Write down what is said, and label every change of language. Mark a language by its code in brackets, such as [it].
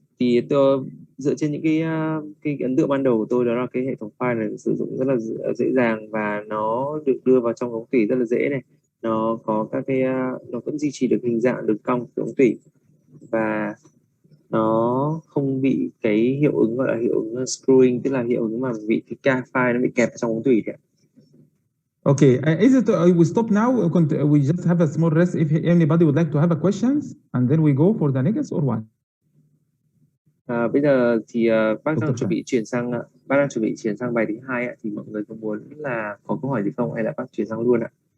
[vi] Thì tôi dựa trên những cái ấn tượng ban đầu của tôi, đó là cái hệ thống file này sử dụng rất là dễ dàng và nó được đưa vào trong ống tủy rất là dễ này. Nó có các cái nó vẫn duy trì được hình dạng đường cong của ống tủy và nó không bị cái hiệu ứng gọi là hiệu ứng screwing, tức là hiệu ứng mà bị cái file nó bị kẹp trong ống tủy. [en] Okay, is it we stop now? We just have a small rest if anybody would like to have a questions, and then we go for the next or what? [vi] Bây giờ thì bác đang [en] Dr. [vi] chuẩn [en] Fan. [vi] bị chuyển sang bác đang chuẩn bị chuyển sang bài thứ hai ạ. Thì mọi người có muốn là có câu hỏi gì không hay là bác chuyển sang luôn ạ?